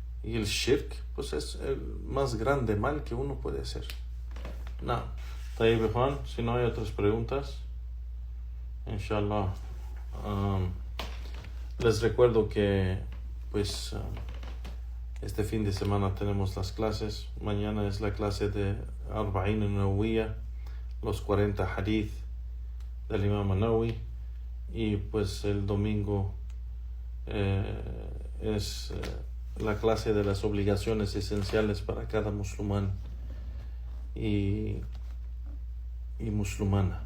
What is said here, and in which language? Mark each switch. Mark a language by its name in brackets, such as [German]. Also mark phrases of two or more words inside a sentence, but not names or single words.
[Spanish] Y el shirk, pues es el más grande mal que uno puede hacer. No. Tayyib Juan, si no hay otras preguntas, inshallah. Les recuerdo que, pues, este fin de semana tenemos las clases. Mañana es la clase de Arba'in an-Nawawiyya, los 40 hadith del Imam Nawawi. Y pues el domingo es la clase de las obligaciones esenciales para cada musulmán y musulmana.